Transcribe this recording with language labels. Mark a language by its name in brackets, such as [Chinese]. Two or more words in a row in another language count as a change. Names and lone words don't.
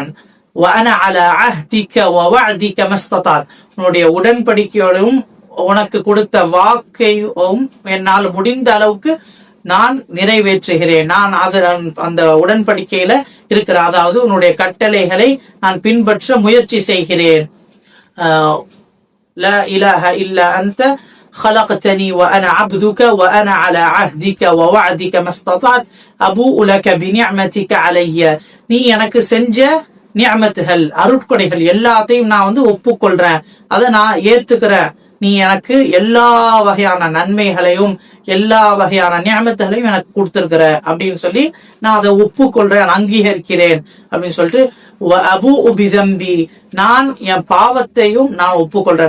[Arabic] و أنا على عهدك و وعدك ما استطعت, [Tamil] உன்னுடைய உடன்படிக்கையோடும் உனக்கு கொடுத்த வாக்கையும் என்னால் முடிந்த அளவுக்கு நான் நிறைவேற்றுகிறேன். நான் அந்த உடன்படிக்கையில இருக்கிற, அதாவது உன்னுடைய கட்டளைகளை நான் பின்பற்ற முயற்சி செய்கிறேன். [Arabic] لا إله إلا أنت خلقتني وأنا عبدك وأنا على عهدك ووعدك ما استطعت أبوء لك بنعمتك علي. [Tamil] நீ எனக்கு செஞ்ச நிஅமத்துகள், அருட்கொடைகள் எல்லாத்தையும் நான் ஒப்புக்கொள்றேன், அதை நான் ஏத்துக்கிறேன். நீ எனக்கு எல்லா வகையான நன்மைகளையும் எல்லா வகையான நியமத்துகளையும் எனக்கு கொடுத்திருக்கிற அப்படின்னு சொல்லி நான் அதை ஒப்புக்கொள்றேன், அங்கீகரிக்கிறேன் அப்படின்னு சொல்லிட்டு [Arabic] أبوء بذنبي, [Tamil] நான் என் பாவத்தையும் நான் ஒப்புக்கொள்றேன்.